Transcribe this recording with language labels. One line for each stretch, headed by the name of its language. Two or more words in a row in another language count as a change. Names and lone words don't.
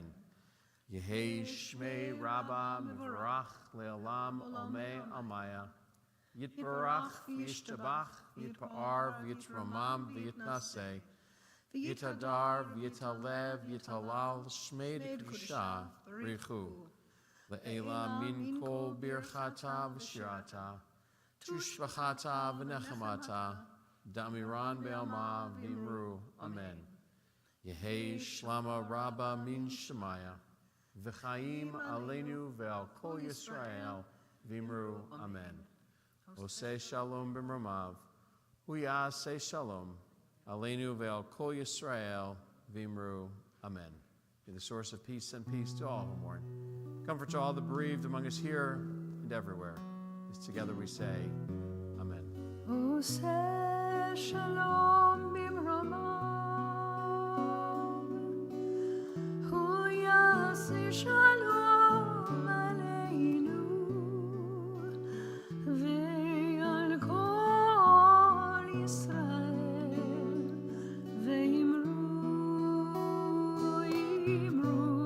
Aramaic: Yehei shmei Rabbah mivarach le'olam olmei almaya, Yitbarach v'yishtabach v'yitpa'ar v'yitromam v'yitnaseh, v'yitadar v'yitalev v'yitalal shmei d'kedusha richu, le'ela min kol birchata v'shirata, tushvachata v'nechamata, damiran be'alma v'imru. Amen. Yehei shlama Rabbah min shemaya, v'chaim aleinu ve'al kol Yisrael v'imru. Amen. Oseh shalom b'mromav, huyaseh shalom, aleinu ve'al kol Yisrael v'imru. Amen.
English: May the source of peace send peace to all who mourn. Comfort to all the bereaved among us here and everywhere. As together we say, Amen.
Aramaic: Oseh shalom b'mromav, huyaseh shalom aleinu ve'al kol Yisrael ve'imru, imru.